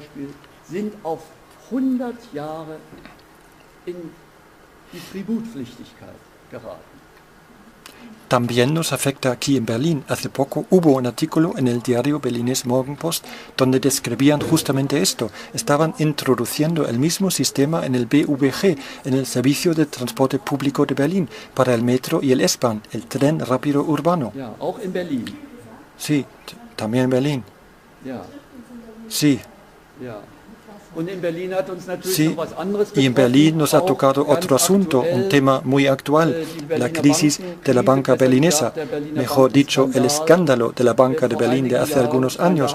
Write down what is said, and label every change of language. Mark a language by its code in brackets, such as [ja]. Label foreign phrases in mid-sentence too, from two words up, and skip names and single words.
[es] También nos afecta aquí en Berlín. Hace poco hubo un artículo en el diario Berliner Morgenpost donde describían justamente esto. Estaban introduciendo el mismo sistema en el BVG, en el Servicio de Transporte Público de Berlín, para el metro y el S-Bahn, el tren rápido urbano. [de] Ja, auch in Berlin. [es] Sí, también en Berlín. [de] Ja. [es] Sí. [de] Ja. [es] Sí, y en Berlín nos ha tocado otro asunto, un tema muy actual, la crisis de la banca berlinesa, mejor dicho, el escándalo de la banca de Berlín de hace algunos años.